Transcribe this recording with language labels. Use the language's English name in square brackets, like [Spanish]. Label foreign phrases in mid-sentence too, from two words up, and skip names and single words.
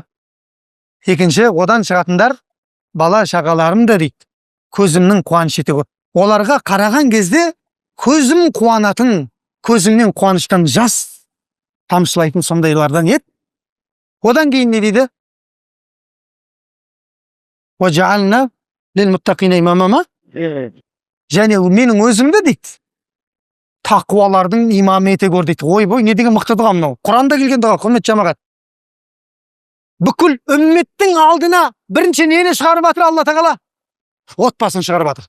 [Kazakh] Екінші, одан шығатындар бала шағаларымды дейді. Көзімнің қуаныш ете көр. Оларға қараған кезде көзім қуанатын, көзімнен қуаныштан жас тамшылайтын сондайлардан ет. Одан кейін не дейді? [Arabic] وَجَعَلْنَا لِلْمُتَّقِينَ إِمَامًا. [Kazakh] Және менің өзімді дейді, тақуалардың имамы ете көр дейді. Ой, не деген мықты дұға мынау. Құранда келген дұға, құрметті жамағат. Бүкіл үмметтің алдына бірінші нені шығарып жатыр Алла тағала? Отбасын шығарып жатыр.